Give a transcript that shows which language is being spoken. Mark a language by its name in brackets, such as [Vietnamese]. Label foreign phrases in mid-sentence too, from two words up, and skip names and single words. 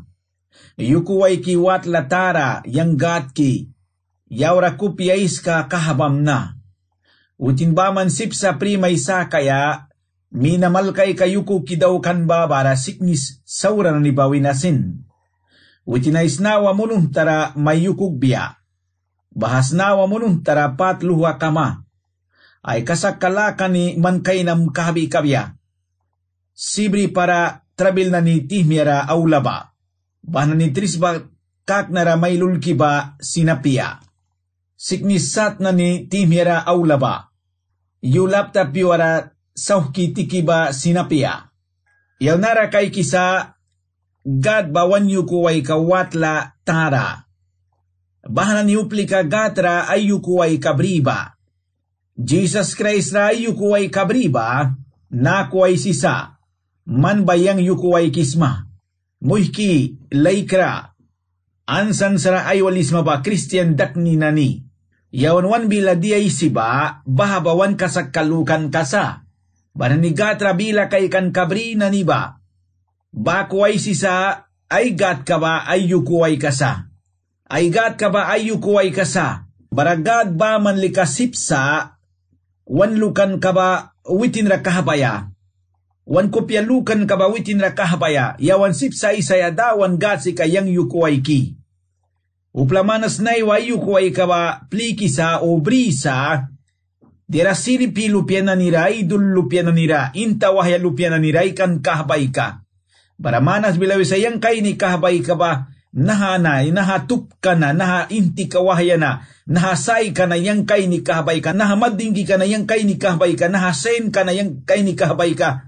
[Mískito] Yukuway ki wat latara yang gat ki. Yawra kupyais ka kahabam na. Utin ba man sip sa primay sa kaya, minamal kay kayuku kidaw kan ba bara siknis saura na nibawi nasin. Utinais nawa munong tara mayukug biya. Bahas nawa munong tara patluha kama. Ay kasakalakan ni man kainam kahabi-kabya. Sibri para trabil na ni tihmiara aulaba. Bahna ni trisba kak nara may lulki ba sinapia. Siknisat na ni tihmiara aulaba. Yulap tapiwara sauhki tiki ba sinapia. Yaw nara kay kisa gad bawan yukuway kawatla tara. Bahna ni uplika gatra ay yukuway kabriba. Jesus Christ ra yukuway kabriba, nakuway sisa, man bayang yukuway kisma, muhki laikra, ansan sara aywalis maba Christian dakni nani, yawanwan bila diay siba, bahabawan kasakalukan kasa, baranigatra bila kay kan kabri nani ba, bakuway sisa, ay gat ka ba ay yukuway kasa, ay gat ka ba ay yukuway kasa, baragad ba man likasipsa, wan lukan ka ba witin ra kahabaya? Wan kopya lukan ka ba witin ra kahabaya? Yawan sipsa isaya dawan gatsi kayang yukuway ki. Uplamanas na iwa yukuway ka ba plikisa o brisa? Dira siripi lupya na nira, idul lupya na nira, intawahya lupya na nira, ikan kahabay ka. Baramanas bilawi sayang kay ni kahabay ka ba? Nahanay, nahatup ka na, nahainti kawahya na, nahasay ka na yang kay ni kahabay ka, nahamadinggi ka na yang kay ni kahabay ka, nahasen ka na yang kay ni kahabay ka.